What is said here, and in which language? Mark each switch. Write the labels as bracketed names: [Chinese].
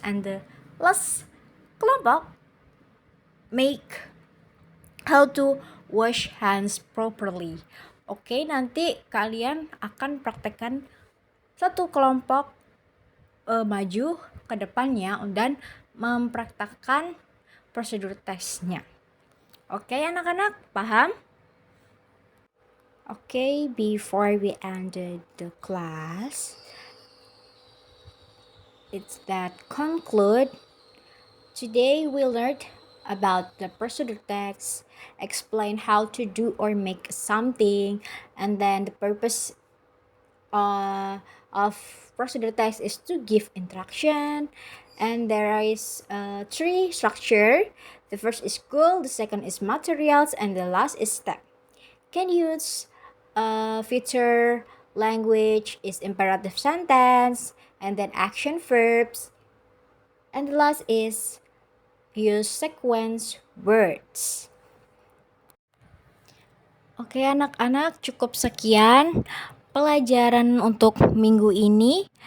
[English] And the last kelompok make how to wash hands properly. [Indonesian] Oke, nanti kalian akan praktekkan satu kelompok maju ke depannya dan mempraktekkan prosedur tesnya. Oke, anak-anak, paham? [English] Oke, before we ended the class, it's that conclude. Today we learned about the procedure text, explain how to do or make something, and then the purpose of procedure text is to give instruction, and there is 3 structure. The first is goal, the second is materials, and the last is step. Can use future language is imperative sentence, and then action verbs, and the last is use sequence words. [Indonesian] Oke anak-anak, cukup sekian pelajaran untuk minggu ini.